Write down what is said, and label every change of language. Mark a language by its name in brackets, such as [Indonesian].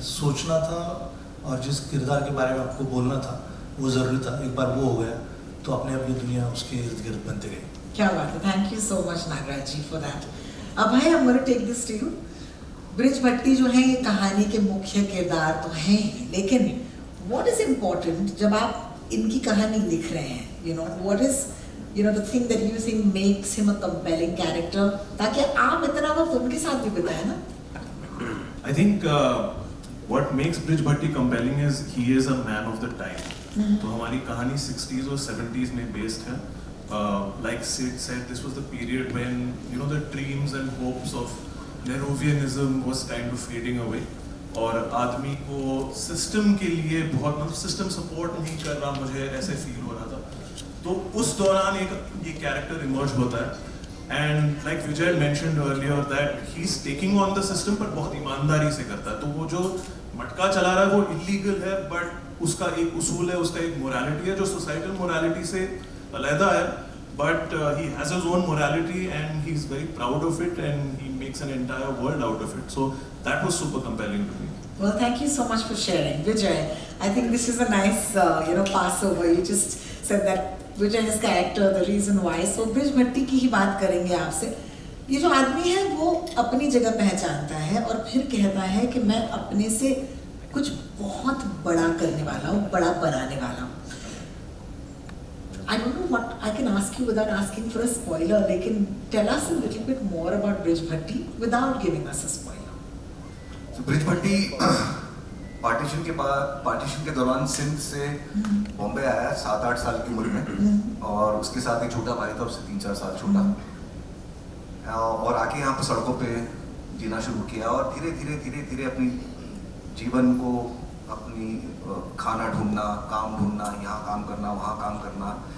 [Hindi] सोचना था और जिस किरदार के बारे में आपको बोलना था वो ज़रूरी था. एक बार वो हो गया तो अपने आप ये दुनिया उसके इर्द गिर्द बनते गई. क्या बात है. [English] Thank you so much Nagaraj ji for that. [Hindi] अब भाई [English] I'm going to take this to you. [Hindi] Bridge भट्टी जो है ये कहानी के मुख्य किरदार तो हैं ही, लेकिन [English] what is important [Hindi] जब आप इनकी कहानी लिख रहे हैं, [English] you know what is the thing that you think makes him a compelling character, [Hindi] ताकि आप इतना वक्त उनके साथ भी बिताए ना. [English] I think what makes Brij Bhatti compelling is he is a man of the time. [Hindi] तो हमारी कहानी 60s और 70s में based है. [English] Like Sid said, this was the period when the dreams and hopes of Nehruvianism was kind of fading away. [Hindi] और आदमी को system के लिए बहुत सिस्टम सपोर्ट नहीं कर रहा, मुझे ऐसे फील हो रहा था. तो उस दौरान ये कैरेक्टर इमर्ज होता है. [English] and like Vijay mentioned earlier that he is taking on the system, [Hindi] पर बहुत ईमानदारी से करता है. तो वो जो मटका चला रहा है वो इलीगल है, बट उसका एक उसूल है, उसका एक मोरालिटी है जो सोसाइटल मोरालिटी से अलहदा है. [English] But he has his own morality and he's very proud of it and he makes an entire world out of it. So that was super compelling to me. Well, thank you so much for sharing, Vijay. I think this is a nice, passover. You just said that Vijay's character, the reason why. [Hindi] So, bridge भट्टी की ही बात करेंगे आपसे. ये जो आदमी है वो अपनी जगह पहचानता है और फिर कहता है कि मैं अपने से कुछ बहुत बड़ा करने वाला हूँ, बड़ा बनाने वाला हूँ. [English] I don't know what I can ask you without asking for a spoiler. लेकिन tell us a little bit more about Brij Bhatti without giving us a spoiler. [Hindi] So bridge Bhatti partition के दौरान सिंध से बॉम्बे आया 7-8 साल की उम्र में. और उसके साथ एक छोटा भाई था, उससे 3-4 साल छोटा. और आके यहाँ पे सड़कों पे जीना शुरू किया और धीरे धीरे अपनी जीवन को, अपनी खाना ढूंढना, काम ढूंढना, यहाँ काम करना, वहाँ काम करना.